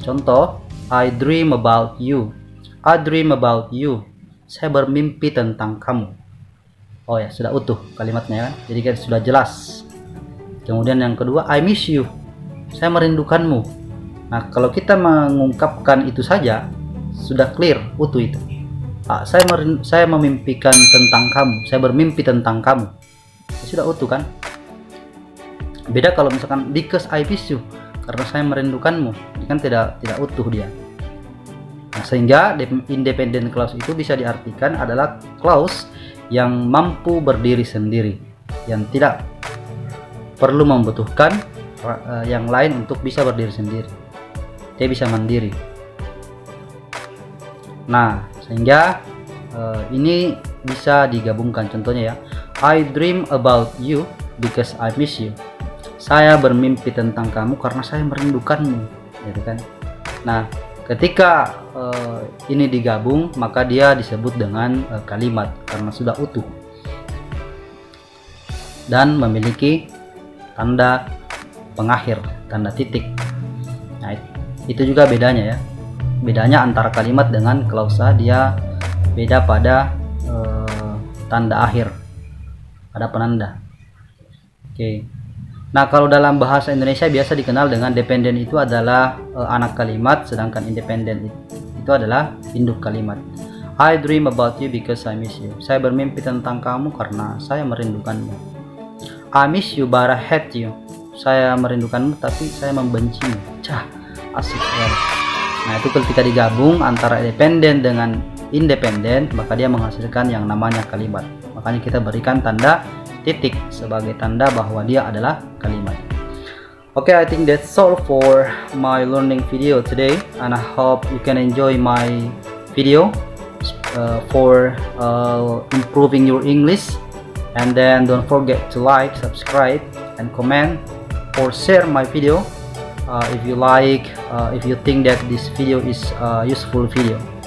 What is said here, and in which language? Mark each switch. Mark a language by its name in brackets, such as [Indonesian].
[Indonesian] Contoh, [English] I dream about you. I dream about you. [Indonesian] Saya bermimpi tentang kamu. Oh ya, sudah utuh kalimatnya kan. Jadi kan sudah jelas. Kemudian yang kedua, [English] I miss you. [Indonesian] Saya merindukanmu. Nah, kalau kita mengungkapkan itu saja, sudah clear, utuh itu. Saya memimpikan tentang kamu. Saya bermimpi tentang kamu. Sudah utuh kan? Beda kalau misalkan [English] because I miss you, [Indonesian] karena saya merindukanmu, ini kan tidak utuh dia. Nah, sehingga independent clause itu bisa diartikan adalah clause yang mampu berdiri sendiri, yang tidak perlu membutuhkan yang lain untuk bisa berdiri sendiri. Dia bisa mandiri. Nah, sehingga ini bisa digabungkan. Contohnya ya, [English] I dream about you because I miss you. [Indonesian] Saya bermimpi tentang kamu karena saya merindukanmu, gitu kan. Nah, ketika ini digabung, maka dia disebut dengan kalimat karena sudah utuh dan memiliki tanda pengakhir, tanda titik. Nah, itu juga bedanya ya. Bedanya antara kalimat dengan klausa, dia beda pada tanda akhir, pada penanda. Oke. Nah, kalau dalam bahasa Indonesia biasa dikenal dengan dependen itu adalah anak kalimat, sedangkan independen itu adalah induk kalimat. [English] I dream about you because I miss you. [Indonesian] Saya bermimpi tentang kamu karena saya merindukanmu. [English] I miss you but I hate you. [Indonesian] Saya merindukanmu tapi saya membencimu. Cah, asik sekali. Nah, itu ketika digabung antara dependen dengan independen, maka dia menghasilkan yang namanya kalimat. Makanya kita berikan tanda titik sebagai tanda bahwa dia adalah kalimat. [English] Okay, I think that's all for my learning video today, and I hope you can enjoy my video for improving your English. And then don't forget to like, subscribe, and comment or share my video if you like, if you think that this video is a useful video.